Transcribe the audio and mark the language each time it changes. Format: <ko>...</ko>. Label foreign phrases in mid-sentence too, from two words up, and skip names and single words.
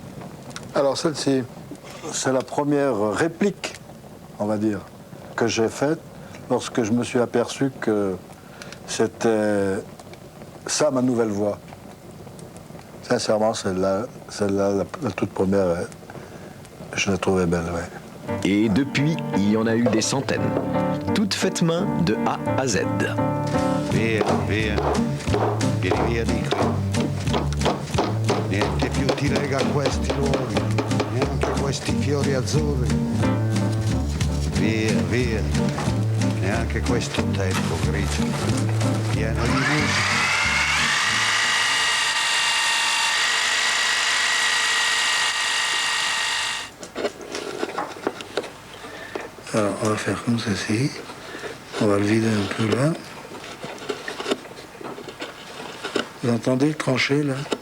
<fr>Alors celle-ci, c'est la première réplique, on va dire, que j'ai faite lorsque je me suis aperçu que c'était ça ma nouvelle voix. Sincèrement, celle-là, la toute première, je la trouvais belle, ouais. Et depuis, il y en a eu des centaines. Toutes faites main de A à Z.</fr> <it>Via, via, vieni via di qui. Niente più ti lega a questi luoghi, neanche questi fiori azzurri. Via, via, neanche questo tempo grigio, pieno di musica.</it> <fr>Alors, on va faire comme ceci. On va le vider un peu là. Vous entendez le tranché là?</fr>